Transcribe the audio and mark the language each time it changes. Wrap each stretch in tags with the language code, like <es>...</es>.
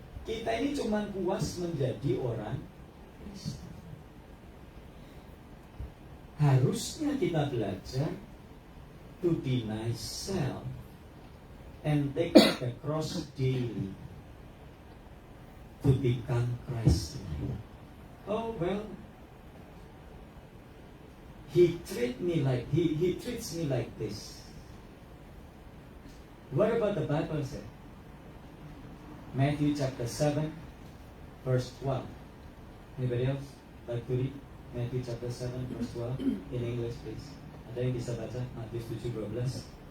<id>Kita ini cuma puas menjadi orang Kristen. Harusnya kita belajar</id> <en>to deny self and take the cross daily to become Christ-like. Oh well, he treats me like this. What about the Bible say? Matthew chapter 7, verse 12. Anybody else like to read Matthew chapter 7, verse 12 in English, please?</en> <id>Ada yang bisa baca Matius 7:12?</id>